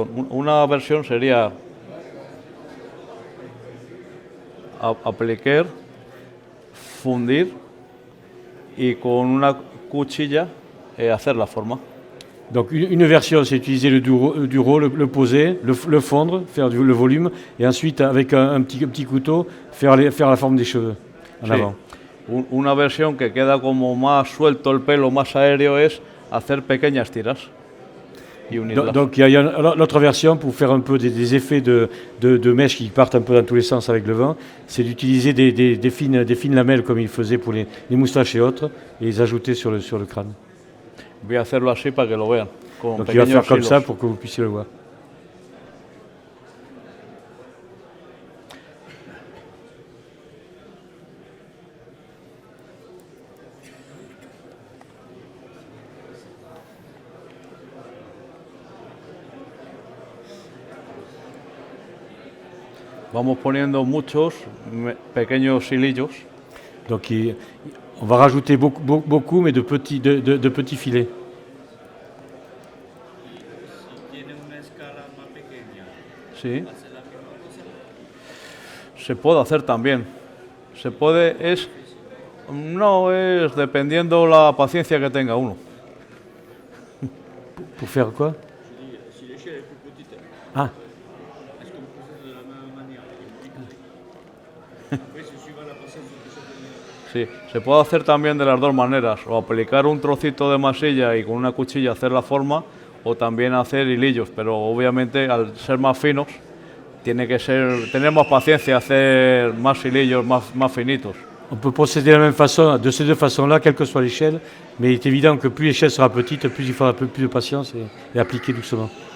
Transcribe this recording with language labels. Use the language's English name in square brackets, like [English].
[Spanish] Una versión sería aplicar, fundir y con una cuchilla hacer la forma. [French] Donc une version, c'est utiliser le duro, le poser, le fondre, faire le volume, et ensuite avec un petit couteau faire la forme des cheveux en avant. [Spanish] Una versión que queda como más suelto el pelo, más aéreo, es hacer pequeñas tiras y unirlas. [French] Donc il y a l'autre version pour faire un peu des effets de mèches qui partent un peu dans tous les sens avec le vent, c'est d'utiliser des fines lamelles comme il faisait pour les moustaches et autres, et les ajouter sur le crâne. [Spanish] Voy a hacerlo así para que lo vean. [French] Donc il va faire comme ça pour que vous puissiez le voir. [Spanish] Vamos poniendo muchos pequeños hilillos. [French] Donc on va rajouter beaucoup mais de petits filets. [Spanish] Sí. Se puede hacer también. Se puede, no es dependiendo la paciencia que tenga uno. [French] Pour faire quoi? Si l'échelle est plus petite, Ah, est-ce qu'on peut faire de la même manière Après, c'est suivant la patience de chaque. [Spanish] Sí, se puede hacer también de las dos maneras, o aplicar un trocito de masilla y con una cuchilla hacer la forma, o también hacer hilillos, pero obviamente al ser más finos tiene que tener más paciencia, hacer más hilillos más finitos. [French] on peut procéder de la même façon, de ces deux façons-là, quelle que soit l'échelle, mais il est évident que plus l'échelle sera petite, plus il faudra un peu plus de patience et appliquer doucement.